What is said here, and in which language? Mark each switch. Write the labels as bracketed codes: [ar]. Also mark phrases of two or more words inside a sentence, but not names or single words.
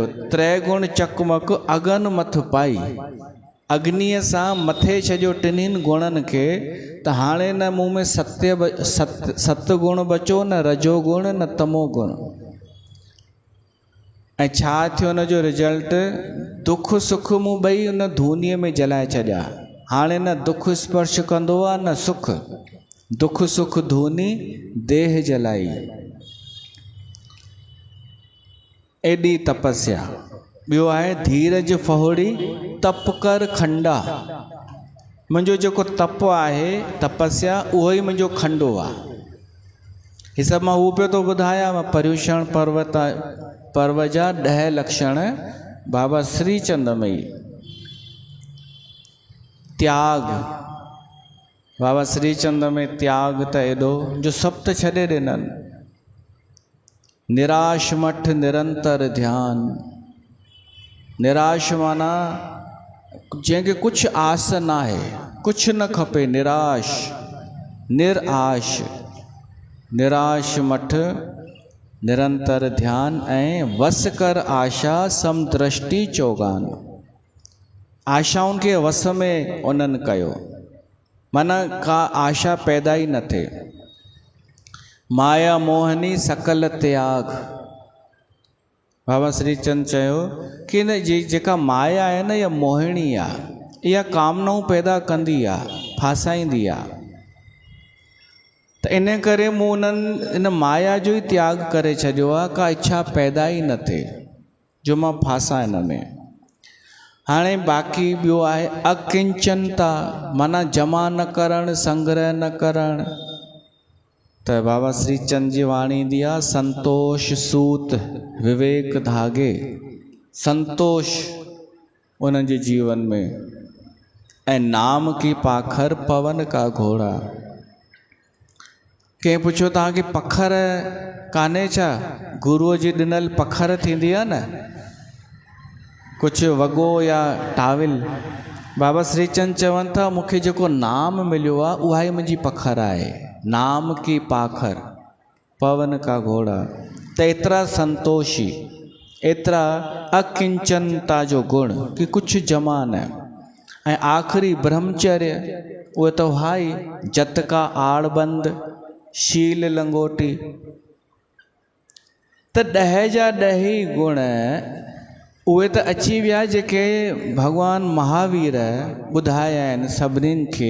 [hi] त्रैगुण चकमक अगन मथ पाई, [sd] अग्नीअ सां मथे छॾियो टिनिनि गुणनि खे, त हाणे न मूं में सत गुण बचो, न रजो गुण न तमो गुण। ऐं छा थियो हुन जो रिजल्ट? दुख सुख मूं ॿई उन धूनीअ में जलाए छॾिया। हाणे न दुख स्पर्श कंदो आहे न सुख, [hi] दुख सुख धूनी देह जलाई। [sd] एॾी तपस्या। ॿियो आहे [hi] धीरज फहोड़ी तप कर खंडा। [sd] मुंहिंजो जेको तप आहे, तपस्या, उहो ई मुंहिंजो खंडो आहे। हीअ सभु मां हू पियो थो ॿुधायां, मां पर्यूषण पर्व जा 10 लक्षण बाबा श्रीचंद में। त्याग, बाबा श्रीचंद में त्याग त एॾो जो सभु त छॾे ॾिननि। [hi] निराश मठ निरंतर ध्यान। [sd] निराश माना जंहिंखे कुझु आस न आहे, कुझु न खपे, निराश, निराश। [hi] निराश मठ निरंतर ध्यान ऐं वस कर आशा समदृष्टि चौगान। [sd] आशाउनि खे वस में उन्हनि कयो, माना का आशा पैदा ई न थिए। [hi] माया मोहनी सकल त्याग। [sd] बाबा श्रीचंद चयो कि न जेका माया आहे न, इहा मोहिणी आहे, इहा कामनाऊं पैदा कंदी आहे, फासाईंदी आहे। त इन करे मूं उन्हनि इन माया जो ई त्याग करे छॾियो आहे, का इच्छा पैदा ई न थिए जो मां फासां इन में। हाणे बाक़ी ॿियो आहे अकिंचनता, माना जमा न करणु, संग्रह न करणु। त बाबा श्रीचंद जी वाणी ईंदी आहे, [hi] संतोष सूत विवेक धागे। [sd] संतोष उन्हनि जे जीवन में, ऐं [hi] नाम की पाखर पवन का घोड़ा। [sd] कंहिं पुछियो तव्हांखे पखर कान्हे छा? गुरूअ जी ॾिनल पखर थींदी आहे न, कुझु वॻो या टाविल। बाबा श्रीचंद चवनि था, मूंखे जेको नाम मिलियो आहे उहा ई मुंहिंजी पखर आहे। [hi] नाम की पाखर पवन का घोड़ा। [sd] त एतिरा संतोषी, एतिरा अकिंचनता जो गुण कि कुझु जमा न। ऐं आख़िरी ब्रह्मचर्य, उहे त हाई [hi] जत का आड़बंद शील लंगोटी। [sd] त 10 जा 10 ई गुण उहे त अची विया जेके भगवान महावीर ॿुधाया आहिनि सभिनीनि खे।